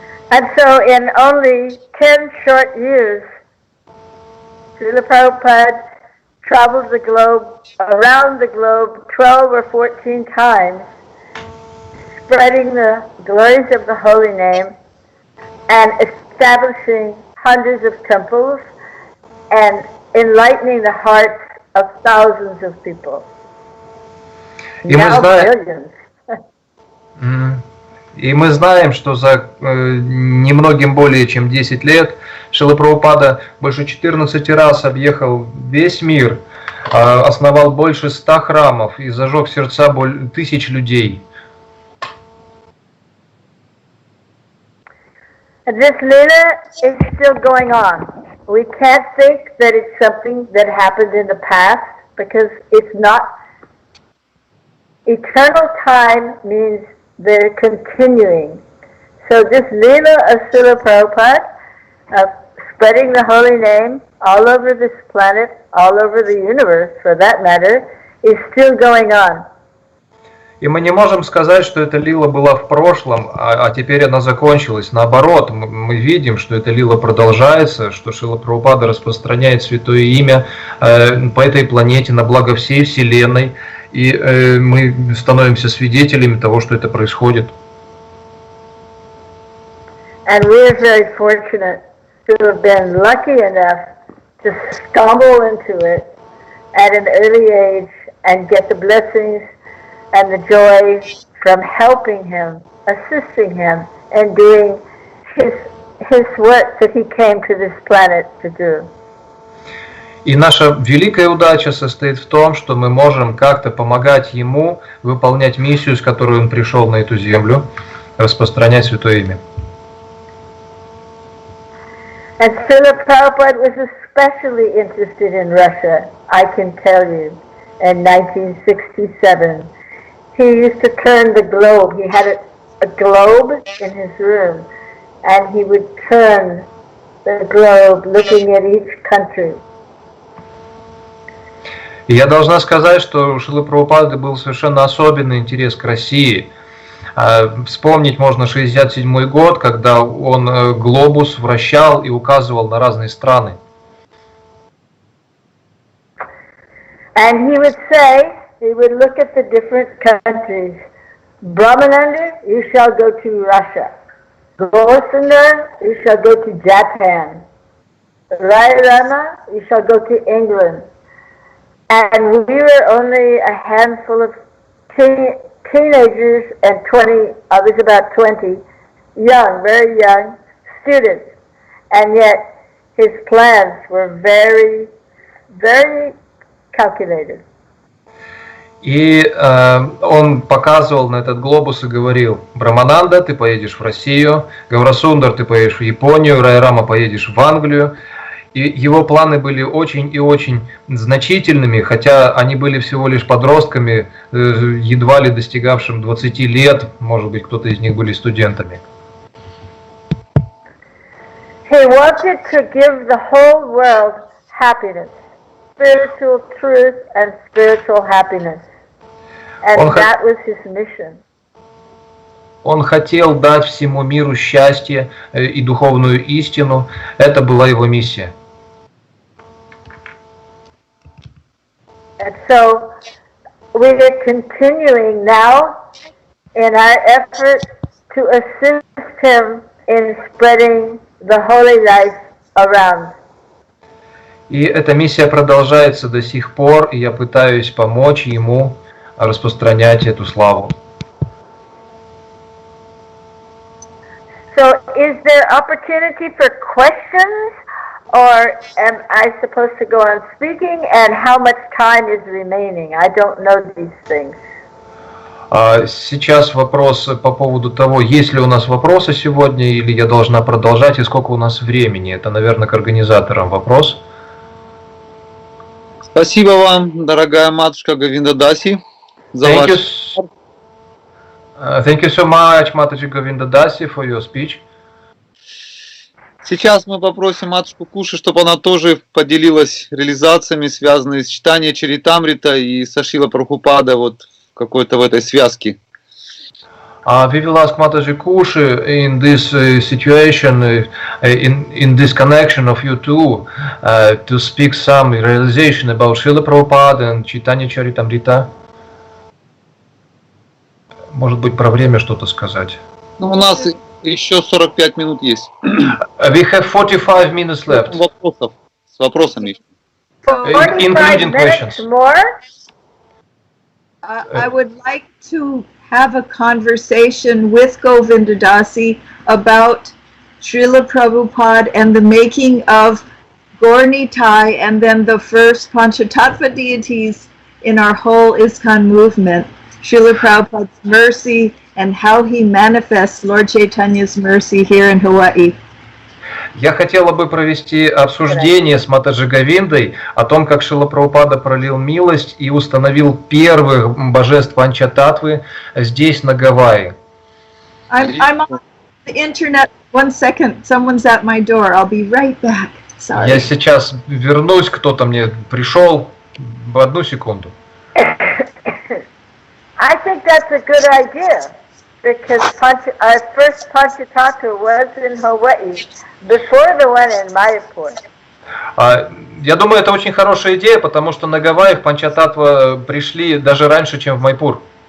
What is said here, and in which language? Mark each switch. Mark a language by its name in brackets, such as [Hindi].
[English] And so in only 10 short years, Srila Prabhupada traveled the globe, around the globe 12 or 14 times, spreading the glories of the holy name and establishing hundreds of temples and enlightening the hearts of thousands of people. Now billions. [Russian] И мы знаем, что за немногим более чем 10 лет Шрила Прабхупада больше 14 раз объехал весь мир, основал больше 100 храмов и зажег сердца тысяч людей. [English] This lila is still going on. We can't think that it's something that happened in the past because it's not. Eternal time means they're continuing. So this lila of Srila Prabhupada, of spreading the holy name all over this planet, all over the universe for that matter, is still going on. [Russian] И мы не можем сказать, что эта лила была в прошлом, а теперь она закончилась. Наоборот, мы видим, что эта лила продолжается, что Шрила Прабхупада распространяет святое имя по этой планете на благо всей Вселенной. И мы становимся свидетелями того, что это происходит. [English] And we're very fortunate to have been lucky enough to stumble into it at an early age and get the blessings and the joy from helping him, assisting him, and doing his work that he came to this planet to do. [Russian] И наша великая удача состоит в том, что мы можем как-то помогать ему выполнять миссию, с которой он пришел на эту землю, распространять святое имя. [English] And Srila Prabhupada was especially interested in Russia, I can tell you, in 1967. He used to turn the globe. He had a globe in his room, and he would turn the globe looking at each country. [Russian] И я должна сказать, что у Шрилы Прабхупады был совершенно особенный интерес к России. Вспомнить можно 1967 год, когда он глобус вращал и указывал на разные страны. [English] And he would say, he would look at the different countries. Brahmananda, you shall go to Russia. Gosunda, you shall go to Japan. Rama, you shall go to England. And we were only a handful of teenagers and I was about 20, young, very young students. And yet his plans were very, very calculated. [Russian] И он показывал на этот глобус и говорил: Брамананда, ты поедешь в Россию, Гаурасундар, ты поедешь в Японию, Райрама, поедешь в Англию. И его планы были очень и очень значительными, хотя они были всего лишь подростками, едва ли достигавшим 20 лет, может быть, кто-то из них были студентами. [English] He wanted to give the whole world happiness, spiritual truth and spiritual happiness. And that was his mission. [Russian] Он хотел дать всему миру счастье и духовную истину. Это была его миссия. [English] And so we are continuing now in our effort to assist him in spreading the holy life around. [Russian] И эта миссия продолжается до сих пор, и я пытаюсь помочь ему распространять эту славу. [English] So is there opportunity for questions, or am I supposed to go on speaking, and how much time is remaining? I don't know these things. [Russian] Сейчас вопрос по поводу того, есть ли у нас вопросы сегодня, или я должна продолжать, и сколько у нас времени. Это, наверное, к организаторам вопрос. Спасибо вам, дорогая матушка Говинда Даси, за [English] Thank you, [Russian] ваш... [English] thank you so much, Mataji Govinda Dasi, for your speech. [Russian] Сейчас мы попросим матушку Куши, чтобы она тоже поделилась реализациями, связанными с Чайтанья-чаритамрита и со Шрилой Прабхупадой вот какой-то в этой связке. [English] We will ask Mataji Kushi in this situation, in this connection of you two, to speak some realization about Srila Prabhupada and Чайтанья-чаритамрита. [Russian] Может быть, про время что-то сказать. Ну, у нас еще 45 минут есть. [English] We have 45 minutes left. [Russian] Вопросов, с вопросами. [English] 45 including minutes questions. more? I would like to have a conversation with Govinda Dasi about Srila Prabhupada and the making of Gaur-Nitai and then the first Panchatattva deities in our whole ISKCON movement. Srila Prabhupada's mercy and how he manifests Lord Chaitanya's mercy here in Hawaii. [Russian] Я хотела бы провести обсуждение с Матаджи Говиндой о том, как Шрила Прабхупада пролил милость и установил первых божеств Панчататтвы здесь, на Гавайи. [English] I'm on the internet. 1 second. Someone's at my door. I'll be right back. Sorry. [Russian] Я сейчас вернусь, кто-то мне пришел. В 1 секунду. [English] I think that's a good idea because our first Panchatattva was in Hawaii before the one in Mayapur. [Russian] Я думаю, это очень хорошая идея, потому что на Гавайях Панчататтва пришли даже раньше, чем в Майпур.